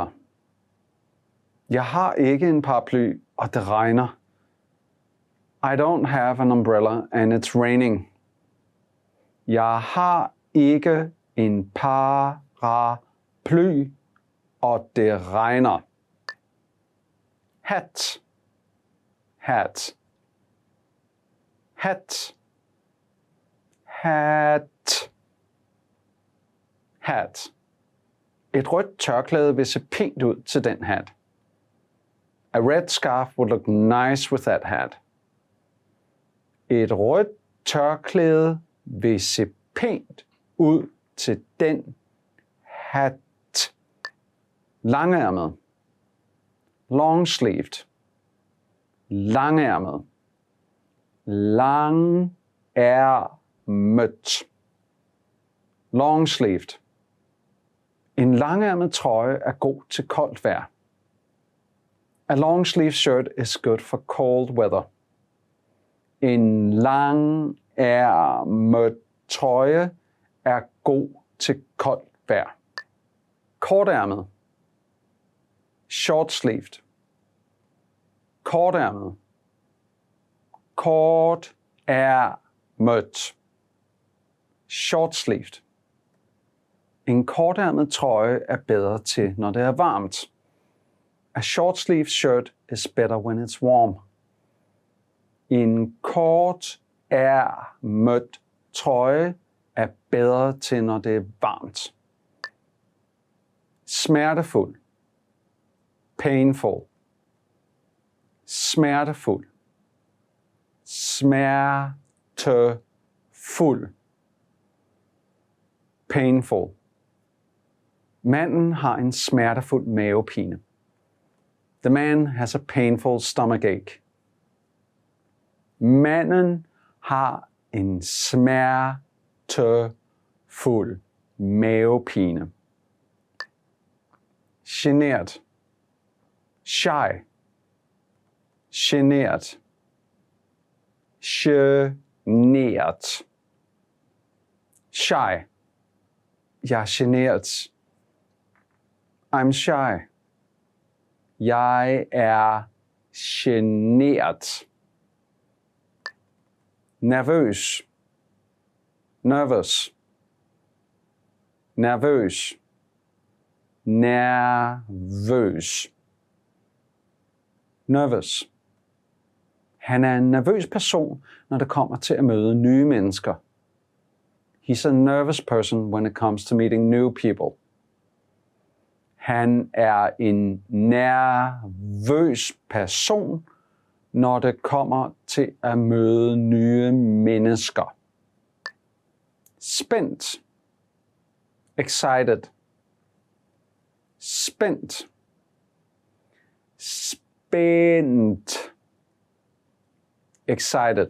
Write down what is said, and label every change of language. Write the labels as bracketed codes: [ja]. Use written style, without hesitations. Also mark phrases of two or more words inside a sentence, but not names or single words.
[da] Jeg har ikke en paraply, og det regner. [en] I don't have an umbrella, and it's raining. [da] Jeg har ikke en paraply, og det regner. Hat, hat, hat, hat, hat. Et rødt tørklæde vil se pænt ud til den hat. [en] A red scarf would look nice with that hat. [da] Et rødt tørklæde vil se pænt ud til den hat. Langærmet, long-sleeved, langærmet, langærmet, long-sleeved. En langærmet trøje er god til koldt vejr. [en] A long-sleeve shirt is good for cold weather. [da] En langærmet trøje er god til koldt vejr. Kortærmet, short-sleeved, kortærmet, kortærmet, short-sleeved. En kortærmet trøje er bedre til, når det er varmt. [en] A short-sleeved shirt is better when it's warm. [da] En kortærmet trøje er bedre til, når det er varmt. Smertefuld, painful, smertefuld, smertefuld, painful. Manden har en smertefuld mavepine. [en] The man has a painful stomachache. [da] Manden har en smertefuld mavepine. Genert, shy, genert, genert, shy. Jeg er genert. [en] I'm shy. [da] Jeg er genert. Nervøs, nervous, nervøs, nervøs, nervous. Han er en nervøs person, når det kommer til at møde nye mennesker. [en] He's a nervous person when it comes to meeting new people. [da] Han er en nervøs person, når det kommer til at møde nye mennesker. Spændt, excited, spændt, spændt, excited.